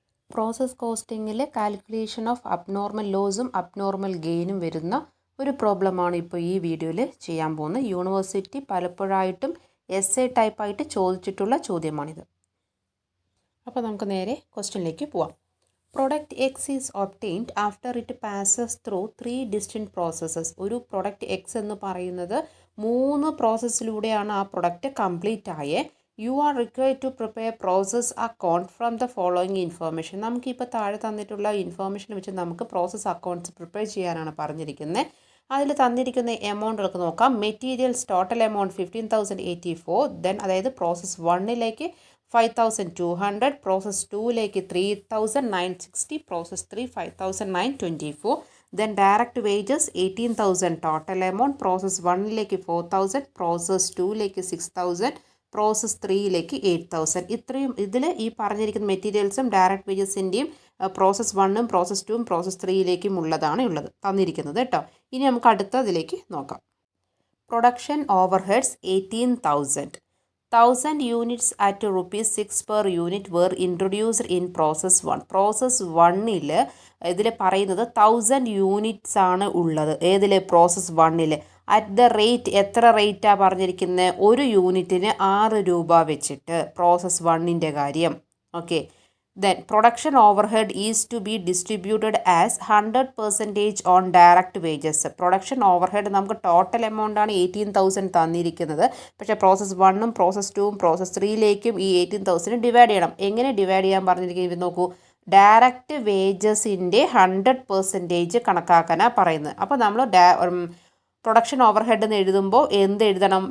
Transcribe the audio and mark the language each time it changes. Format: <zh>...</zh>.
<ml>Process കോസ്റ്റിങ്ങിൽ calculation of abnormal ലോസും abnormal ഗെയിനും വരുന്ന ഒരു പ്രോബ്ലമാണ് ഇപ്പോൾ ഈ വീഡിയോയിൽ ചെയ്യാൻ പോകുന്നത്. യൂണിവേഴ്സിറ്റി പലപ്പോഴായിട്ടും essay ടൈപ്പായിട്ട് ചോദിച്ചിട്ടുള്ള ചോദ്യമാണിത്. അപ്പോൾ നമുക്ക് നേരെ ക്വസ്റ്റ്യനിലേക്ക് പോവാം.</ml> <en>Product X is obtained after it passes through 3 distinct processes.</en> <ml>ഒരു പ്രൊഡക്റ്റ് എക്സ് എന്ന് പറയുന്നത് 3 പ്രോസസ്സിലൂടെയാണ് ആ പ്രൊഡക്റ്റ് കംപ്ലീറ്റ് ആയേ.</ml> <en>You are required to prepare process account from the following information.</en> <ml>നമുക്കിപ്പോൾ താഴെ തന്നിട്ടുള്ള ഇൻഫർമേഷൻ വെച്ച് നമുക്ക് പ്രോസസ് അക്കൗണ്ട്സ് പ്രിപ്പയർ ചെയ്യാനാണ് പറഞ്ഞിരിക്കുന്നത്. അതിൽ തന്നിരിക്കുന്ന എമൗണ്ടുകൾക്ക് നോക്കാം. Materials total amount 15,084. ദെൻ അതായത് process 1ലേക്ക് 5,200, process 2ലേക്ക് 3,960, process 3 5,924. Then direct wages 18,000 total amount. Process 1ലേക്ക് 4,000, process 2ലേക്ക് 6,000, process 3ലേക്ക് 8,000. ഇത്രയും ഇതിൽ ഈ പറഞ്ഞിരിക്കുന്ന മെറ്റീരിയൽസും ഡയറക്റ്റ് വേജസിൻ്റെയും പ്രോസസ് 1ഉം പ്രോസസ് 2ഉം പ്രോസസ് 3ലേക്കും ഉള്ളത് തന്നിരിക്കുന്നത് കേട്ടോ. ഇനി നമുക്ക് അടുത്തതിലേക്ക് നോക്കാം. Production overheads 18,000.</ml> <en>1000 units at ₹6 per unit were introduced in process 1.</en> <ml>Process 1ൽ ഇതിൽ പറയുന്നത് 1000 യൂണിറ്റ്സ് ആണ് ഉള്ളത്. ഏതിൽ? പ്രോസസ് 1ൽ.</ml> <en>at the rate,</en> <ml>എത്ര റേറ്റാണ് പറഞ്ഞിരിക്കുന്നത്? ഒരു യൂണിറ്റിന് 6 രൂപ വെച്ചിട്ട്. പ്രോസസ് 1ൻ്റെ കാര്യം. Okay.</ml> <en>Then production overhead is to be distributed as 100% on direct wages.</en> <ml>Production overhead നമുക്ക് ടോട്ടൽ എമൗണ്ടാണ് 18,000 തന്നിരിക്കുന്നത്. പക്ഷേ പ്രോസസ് 1ഉം പ്രോസസ് 2ഉം പ്രോസസ് 3ലേക്കും ഈ 18,000 ഡിവൈഡ് ചെയ്യണം. എങ്ങനെ ഡിവൈഡ് ചെയ്യാൻ പറഞ്ഞിരിക്കുന്നത് നോക്കൂ. ഡയറക്റ്റ് വേജസിൻ്റെ 100% കണക്കാക്കാനാണ് പറയുന്നത്. അപ്പോൾ നമ്മൾ പ്രൊഡക്ഷൻ ഓവർഹെഡ് എന്ന് എഴുതുമ്പോൾ എന്ത് എഴുതണം?</ml>